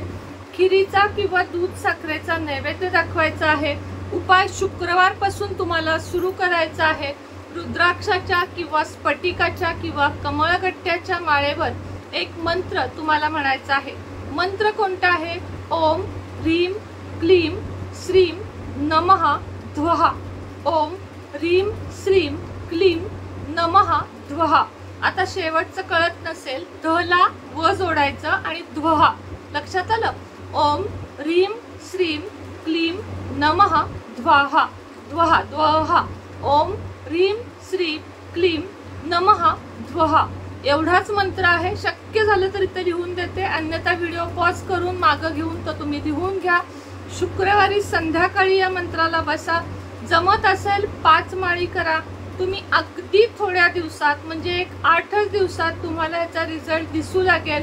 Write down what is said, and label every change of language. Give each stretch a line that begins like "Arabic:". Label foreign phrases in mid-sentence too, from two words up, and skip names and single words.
Marathi: खिरीचा किंवा दूध साखरेचा नैवेद्य दाखवायचा आहे। उपाय शुक्रवार पासून तुम्हाला सुरू करायचा आहे। रुद्राक्षाच्या किंवा स्फटिकाच्या किंवा कमळगट्ट्याच्या माळेवर एक मंत्र तुम्हाला म्हणायचा आहे। मंत्र कोणता आहे?
Sanskrit: ओम ह्रीम क्लीम श्रीम नमः ध्वहा। ओम ह्रीम श्रीम क्लीम नमः ध्वहा।
Marathi: आता शेवटचं कळत नसेल, ध व जोडायचं आणि ध्वहा, लक्षात आलं?
Sanskrit: ओम ह्रीम श्रीम क्लीम नमः ध्वहा ध्वहा ध्वहा। ओम ह्रीम श्रीम क्लीम नमः ध्वहा।
Marathi: एवढाच मंत्र आहे। शक्य झालं तर इथे लिहून देते, अन्यथा व्हिडिओ पॉज करून मागं घेऊन तो तुम्ही लिहून घ्या। शुक्रवारी संध्याकाळी या मंत्राला बसा। जमत असेल 5 माळी करा तुम्ही। अगदी थोड्या दिवसात म्हणजे एक 8 दिवसात तुम्हाला याचा रिझल्ट दिसू लागेल।